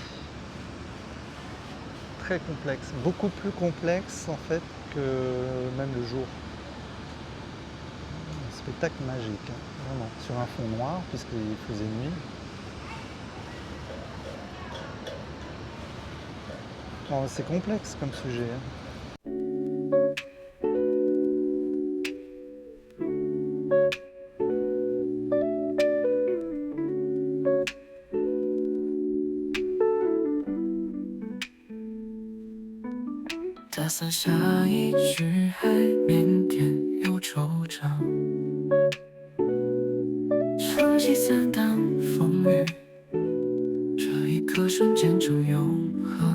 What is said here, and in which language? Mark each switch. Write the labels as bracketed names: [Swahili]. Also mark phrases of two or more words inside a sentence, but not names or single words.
[French] Très complexe, beaucoup plus complexe en fait que même le jour. Un spectacle magique, hein, vraiment, sur un fond noir puisqu'il faisait nuit. Bon, c'est complexe comme sujet. Hein. [Chinese] 打伞下一句海面点有惆怅，撑起伞挡风雨，这一刻瞬间成永恒。